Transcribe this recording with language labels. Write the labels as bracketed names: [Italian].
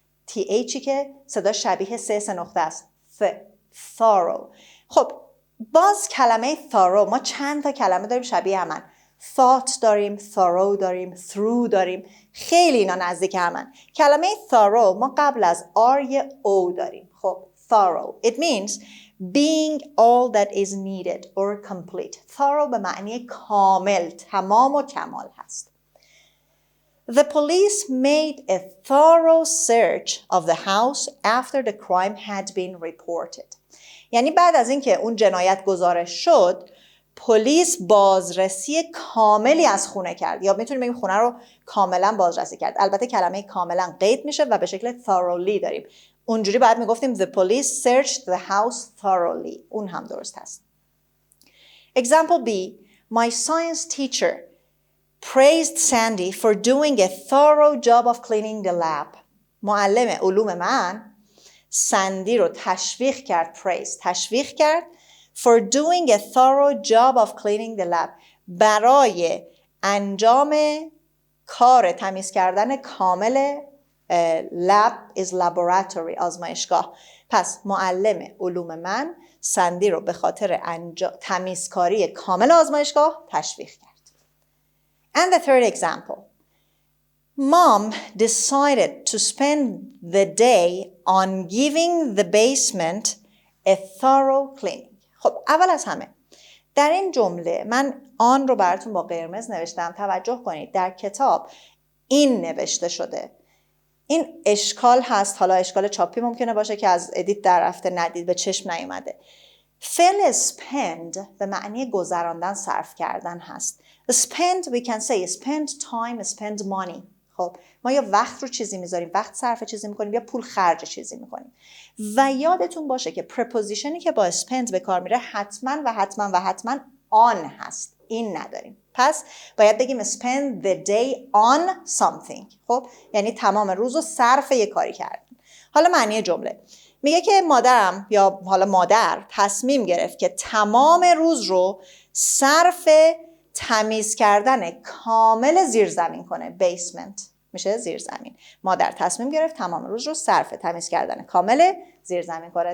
[Persian] THی که صدا شبیه سه نقطه است. [English] Thorough. [Persian] خب باز کلمه thorough، ما چند تا کلمه داریم شبیه همن. thought داریم، thorough داریم، through داریم، خیلی اینا نزدیک همن. کلمه thorough ما قبل از R یه O داریم. [English] خب thorough it means being all that is needed or complete. [Persian] thorough به معنی کامل، تمام و کمال هست. [English] The police made a thorough search of the house after the crime had been reported. [Persian] یعنی بعد از اینکه اون جنایت گزارش شد، پلیس بازرسی کاملی از خونه کرد، یا میتونیم بگیم خونه رو کاملا بازرسی کرد. البته کلمه کاملا قید میشه و به شکل thoroughly داریم. اونجوری بعد میگفتیم [English] the police searched the house thoroughly. [Persian] اون هم درست هست. [English] Example B. My science teacher praised Sandy for doing a thorough job of cleaning the lab. [Persian] معلم علوم من سندی رو تشویق کرد، تشویق کرد [English] for doing a thorough job of cleaning the lab. [Persian] برای انجام کار تمیز کردن کامل [English] lab is laboratory، [Persian] آزمایشگاه. پس معلم علوم من سندی رو به خاطر تمیزکاری کامل آزمایشگاه تشویق کرد. [English] And the third example. Mom decided to spend the day on giving the basement a thorough cleaning. [Persian] خب اول از همه در این جمله من آن رو براتون با قرمز نوشتم. توجه کنید در کتاب این نوشته شده. این اشکال هست، حالا اشکال چاپی ممکنه باشه که از ادیت در رفته ندید، به چشم نیومده. فعل spend به معنی گذراندن، صرف کردن هست. [English] Spend we can say spend time, spend money. [Persian] خب ما یا وقت رو چیزی میذاریم، وقت صرف چیزی میکنیم، یا پول خرج چیزی میکنیم. و یادتون باشه که prepositionی که با spend به کار میره حتما و حتما و حتما آن هست. این نداریم. پس باید بگیم [English] spend the day on something. [Persian] خب یعنی تمام روز رو صرف یه کاری کردن. حالا معنی جمله میگه که مادرم یا حالا مادر تصمیم گرفت که تمام روز رو صرف تمیز کردن کامل زیرزمین کنه. basement میشه زیرزمین. مادر تصمیم گرفت تمام روز رو صرف تمیز کردن کامل زیرزمین کنه.